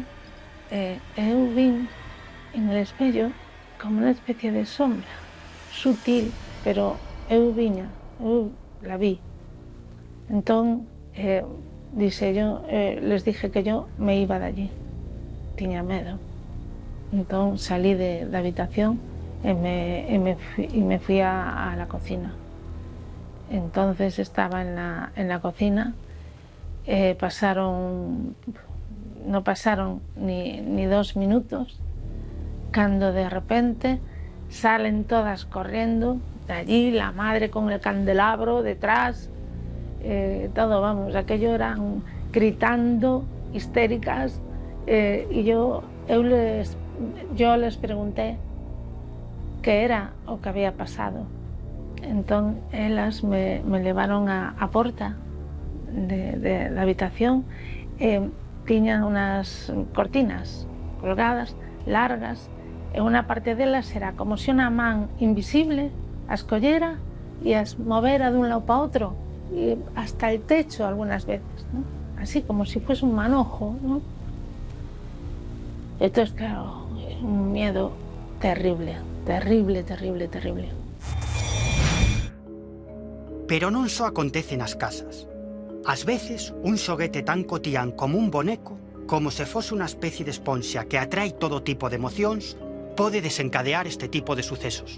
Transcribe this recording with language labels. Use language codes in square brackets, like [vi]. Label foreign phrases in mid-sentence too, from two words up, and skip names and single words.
[gl] Eu vin [es] en el [gl] espello como unha especie de sombra sutil, pero eu la vi. [es] Entón, les dije que yo me iba de allí, [gl] tiña medo. Entón salí da habitación e [es] me fui a la cocina. Entonces estaba en la cocina, no pasaron ni 2 minutos, cando de repente salen todas corriendo de allí, la madre con el candelabro detrás, todo, vamos, aquello eran gritando, histéricas, y yo les pregunté que era o que había pasado. [gl] Entón, elas me levaron a porta [es] de la habitación. [gl] Tiñan [es] unas cortinas colgadas, largas, [gl] e unha parte delas era como se unha man invisible as collera e as movera dun lado para outro, [es] y hasta el techo algunas veces, ¿no? Así como si fuese un manojo, ¿no? Entonces, claro, un miedo terrible. [gl] Pero non só acontece nas casas. Ás veces, un xoguete tan cotián como un boneco, como se fose unha especie de esponxa que atrae todo tipo de emocións, pode desencadear este tipo de sucesos.